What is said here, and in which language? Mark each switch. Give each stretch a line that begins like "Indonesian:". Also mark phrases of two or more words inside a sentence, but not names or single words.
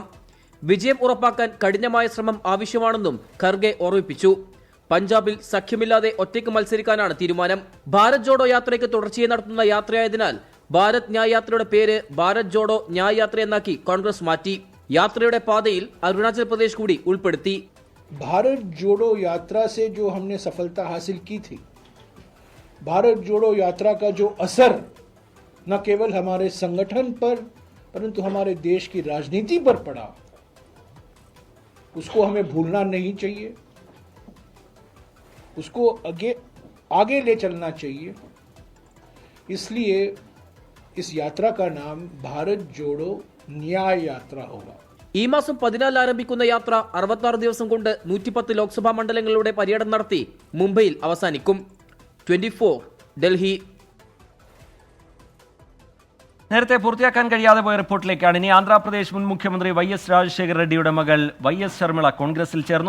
Malayalam: വിജയം ഉറപ്പാക്കാൻ കഠിനമായ ശ്രമം ആവശ്യമാണെന്നും ഖർഗെ ഓർമ്മിപ്പിച്ചു. പഞ്ചാബിൽ സഖ്യമില്ലാതെ ഒറ്റയ്ക്ക് മത്സരിക്കാനാണ് തീരുമാനം. ഭാരത് ജോഡോ യാത്രയ്ക്ക് തുടർച്ചയായി നടത്തുന്ന യാത്രയായതിനാൽ ഭാരത് ന്യായ് യാത്രയുടെ പേര് ഭാരത് ജോഡോ ന്യായ് യാത്ര എന്നാക്കി കോൺഗ്രസ് മാറ്റി. യാത്രയുടെ പാതയിൽ അരുണാചൽ പ്രദേശ് കൂടി ഉൾപ്പെടുത്തി.
Hindi: भारत जोड़ो यात्रा से जो हमने सफलता हासिल की थी, भारत जोड़ो यात्रा का जो असर न केवल हमारे संगठन पर परंतु हमारे देश की राजनीति पर पड़ा, उसको हमें भूलना नहीं चाहिए, उसको आगे ले चलना चाहिए. इसलिए इस यात्रा का नाम भारत जोड़ो न्याय यात्रा होगा.
Malayalam: ഈ മാസം 14 ആരംഭിക്കുന്ന യാത്ര 66 ദിവസം കൊണ്ട് 110 ലോക്സഭാ മണ്ഡലങ്ങളിലൂടെ പര്യടനം നടത്തി മുംബൈയിൽ അവസാനിക്കും. 24 ഡൽഹി. നേരത്തെ പൂർത്തിയാക്കാൻ കഴിയാതെ പോയ റിപ്പോർട്ടിലേക്കാണ് ഇനി. ആന്ധ്രാപ്രദേശ് മുൻ മുഖ്യമന്ത്രി YS രാജശേഖര റെഡ്ഡിയുടെ മകൾ YS ശർമിള കോൺഗ്രസിൽ ചേർന്നു.